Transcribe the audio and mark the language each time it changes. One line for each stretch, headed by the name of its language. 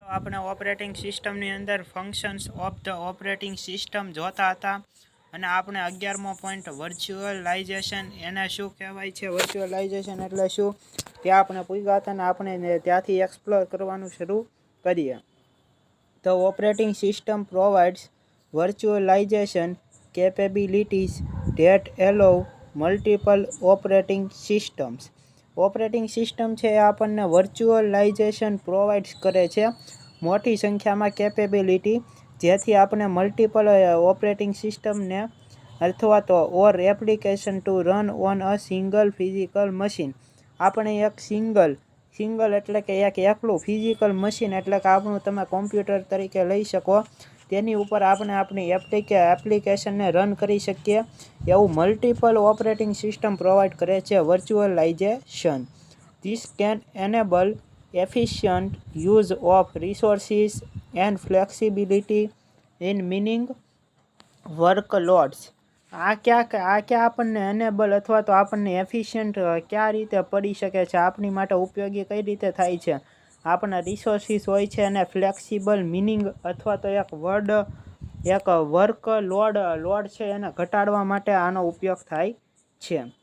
Gujarati: આપણે ઓપરેટિંગ સિસ્ટમની અંદર
English: functions of the operating system
Gujarati: જોતા હતા અને આપણે 11મો પોઈન્ટ વર્ચ્યુઅલાઇઝેશન એને શું કહેવાય છે, વર્ચ્યુઅલાઇઝેશન એટલે શું તે આપણે પૂછ્યા હતા અને આપણે ત્યાંથી એક્સપ્લોર કરવાનું શરૂ કરીએ.
English: The operating system provides virtualization capabilities that allow multiple operating systems.
Gujarati: Operating system છે એ આપણને વર્ચ્યુઅલાઇઝેશન પ્રોવાઈડ કરે છે મોટી સંખ્યામાં કેપેબિલિટી, જેથી આપણે મલ્ટિપલ ઓપરેટિંગ સિસ્ટમને અથવા તો
English: Or application to run on a single physical machine.
Gujarati: આપણે એક સિંગલ એટલે કે એકલું ફિઝિકલ મશીન એટલે કે આપણું તમે કોમ્પ્યુટર તરીકે લઈ શકો, તેની ઉપર આપણે આપણી એપ્લિકેશનને રન કરી શકીએ એવું મલ્ટિપલ ઓપરેટિંગ સિસ્ટમ પ્રોવાઈડ કરે છે virtualisation.
English: This can enable efficient use of resources and flexibility in meeting workloads.
Gujarati: આ ક્યાં આપણને એનેબલ અથવા તો આપણને એફિશિયન્ટ કયા રીતે પડી શકે છે, આપણી માટે ઉપયોગી કઈ રીતે થાય છે. આપણા રિસોર્સિસ હોય છે અને ફ્લેક્સિબલ મિનિંગ અથવા તો એક વર્કલોડ છે એને ઘટાડવા માટે આનો ઉપયોગ થાય છે.